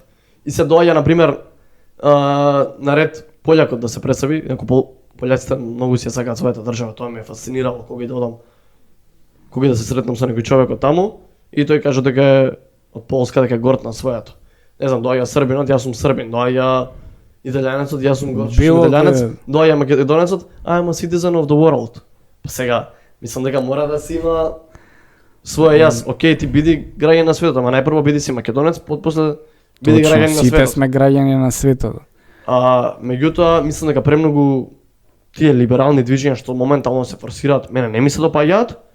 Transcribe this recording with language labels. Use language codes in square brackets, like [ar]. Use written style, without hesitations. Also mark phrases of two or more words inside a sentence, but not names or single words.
[mk] И се доаѓа, например, наред полјакот да се представи, иако пољаците многу си ја сакаат својата држава, тоа ме фасцинирало кога и да одам, кога и да се сретнам со некој човек од таму, и тој кажа дека е од Полска, дека е горд на својато. Не знам, доаѓа србинот, јас сум србин, доаѓа италијанецот, јас сум горчиш италијанец, доаѓа македонецот, [en] I am a citizen of the world. [mk] Па сега, мислам дека мора да си има своја јас. Океј, ти биди граѓан на светот, ама најпрво биди си македонец, после биди граѓан на Сите светот. сме граѓани на светот. Меѓутоа, мислам дека премногу тие либерални движења што моментално се форсираат, мене не ми се допаѓаат.